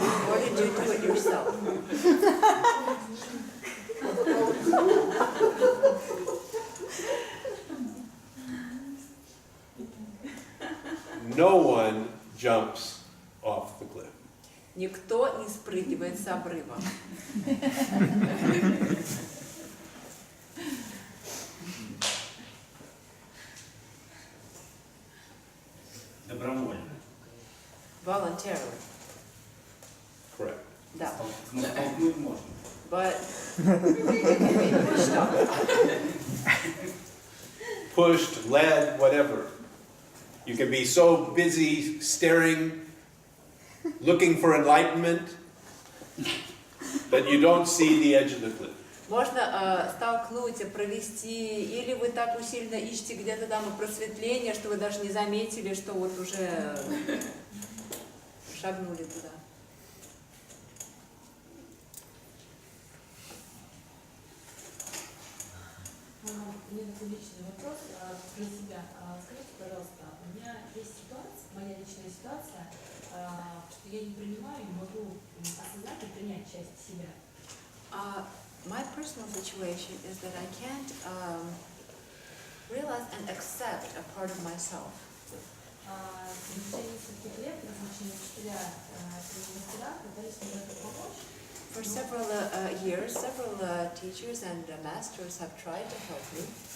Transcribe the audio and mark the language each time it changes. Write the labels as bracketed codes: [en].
[en] Or did you do it yourself? No one jumps off the cliff. [ru] Никто не спрыгивает с обрыва. Добровольно. [en] Voluntarily. Correct. [ru] Да. Столкнуть можно. [en] But Pushed, led, whatever. You can be so busy staring, looking for enlightenment, that you don't see the edge of the cliff. [ru] можно столкнуть, провести, или вы так усиленно ищете где-то там просветление, что вы даже не заметили, что вот уже шагнули туда. Мне такой личный вопрос про себя. Скажите, пожалуйста, у меня есть ситуация, моя личная ситуация, что я не принимаю, не могу осознать и принять часть себя. [en] My personal situation is that I can't realize and accept a part of myself. [ru] В течение нескольких лет различные учителя и мастера пытались мне в этом помочь. [en] For several years, several teachers and masters have tried to help me.